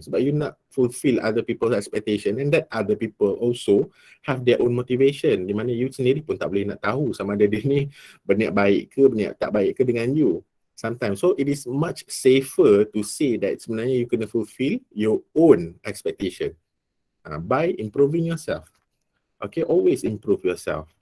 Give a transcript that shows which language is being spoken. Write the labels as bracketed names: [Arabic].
[Malay] Sebab [English] you nak fulfill other people's expectation, and that other people also have their own motivation. [Malay] Di mana you sendiri pun tak boleh nak tahu sama ada dia ni berniat baik ke, berniat tak baik ke dengan you. [English] Sometimes. So it is much safer to say that [Malay] sebenarnya you kena [English] fulfill your own expectation by improving yourself. Always improve yourself.